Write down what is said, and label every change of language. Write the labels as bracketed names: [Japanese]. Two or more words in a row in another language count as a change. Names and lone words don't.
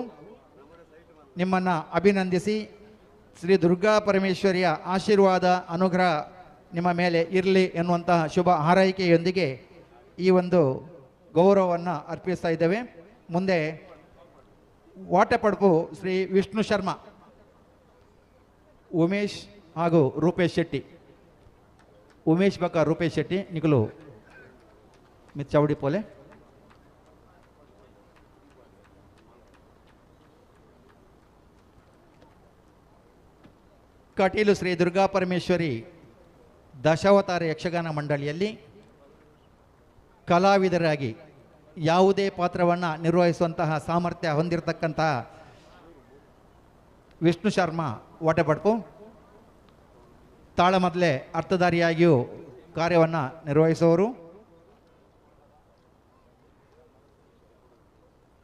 [Kannada] ನಿಮ್ಮನ್ನು ಅಭಿನಂದಿಸಿ ಶ್ರೀ ದುರ್ಗಾ ಪರಮೇಶ್ವರಿಯ ಆಶೀರ್ವಾದ ಅನುಗ್ರಹ ನಿಮ್ಮ ಮೇಲೆ ಇರಲಿ ಎನ್ನುವಂತಹ ಶುಭ ಹಾರೈಕೆಯೊಂದಿಗೆ ಈ ಒಂದು ಗೌರವವನ್ನು ಅರ್ಪಿಸ್ತಾ ಇದ್ದೇವೆ. ಮುಂದೆ ವಾಟೆಪಡಪು ಶ್ರೀ ವಿಷ್ಣು ಶರ್ಮಾ, ಉಮೇಶ್ ಹಾಗೂ ರೂಪೇಶ್ ಶೆಟ್ಟಿ. [Tulu] ಉಮೇಶ್ ಬಕ್ಕ ರೂಪೇಶ್ ಶೆಟ್ಟಿ ನಿಖಲು ಮಿಚ್ಚವಡಿ ಪೋಲೆ. [Kannada] ಕಟೀಲು ಶ್ರೀ ದುರ್ಗಾ ಪರಮೇಶ್ವರಿ ದಶಾವತಾರ ಯಕ್ಷಗಾನ ಮಂಡಳಿಯಲ್ಲಿ ಕಲಾವಿದರಾಗಿ ಯಾವುದೇ ಪಾತ್ರವನ್ನು ನಿರ್ವಹಿಸುವಂತಹ ಸಾಮರ್ಥ್ಯ ಹೊಂದಿರತಕ್ಕಂತಹ ವಿಷ್ಣು ಶರ್ಮಾ ವಾಟೆಪಡ್ಪು ತಾಳಮದ್ದಲೆ ಅರ್ಥಧಾರಿಯಾಗಿಯೂ ಕಾರ್ಯವನ್ನು ನಿರ್ವಹಿಸುವವರು.